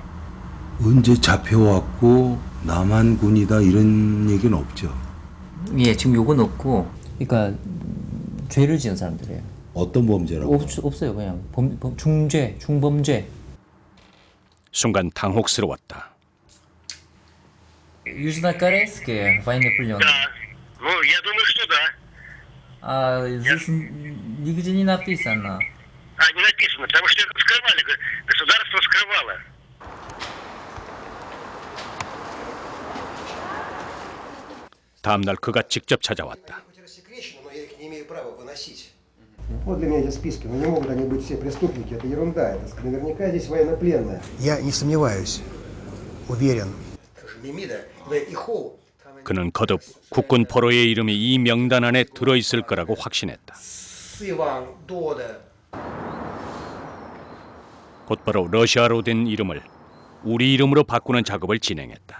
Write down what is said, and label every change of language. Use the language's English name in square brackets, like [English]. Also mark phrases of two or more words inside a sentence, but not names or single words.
[Korean] 언제 잡혀왔고 남한군이다 이런 얘기는 없죠? 예, 지금 요건 없고 그러니까 죄를 지은 사람들이에요. 어떤 범죄라고? 없어요. 그냥 중범죄. 순간 당혹스러웠다. [Russian] Южнокорейские военные пленные. Ну, я думаю, что да. Здесь нигде не написано. Не написано, потому что это скрывали, государство скрывало. [Korean] 다음 날 그가 직접 찾아왔다. [Russian] Вот для меня эти списки, но не могут они быть все преступники, это ерунда, это наверняка здесь военнопленные. Я не сомневаюсь, уверен. [Korean] 그는 거듭 국군 포로의 이름이 이 명단 안에 들어있을 거라고 확신했다. 곧바로 러시아로 된 이름을 우리 이름으로 바꾸는 작업을 진행했다.